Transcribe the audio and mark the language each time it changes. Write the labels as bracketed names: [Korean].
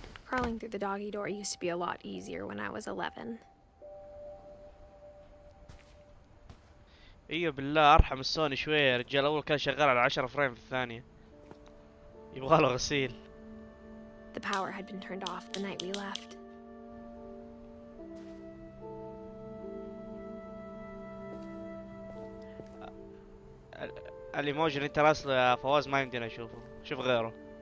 [English] Crawling through the doggy door used to be a lot easier when I was 11. [Arabic] ايوه بالله ارحم السوني شوية يا رجال، اول كان شغال على 10 فريم في الثانية، يبغاله غسيل. [English] The power had been turned off the night we left. [Arabic] الايموجي اللي انت راسله يا فواز ما يمدينا اشوفه، شوف غيره.